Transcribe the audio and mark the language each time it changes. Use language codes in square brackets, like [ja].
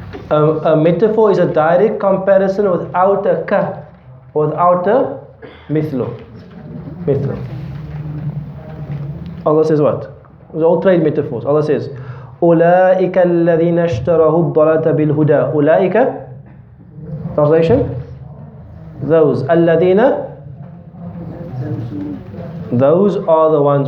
[en] A metaphor is a direct comparison without a ka, without a mithlu. Allah says what? Those are all trade metaphors. Allah says, [ar] أولئك الذين اشتروا الضلالة بالهدى. [en] أولئك, translation? Those. الذين, those are the ones.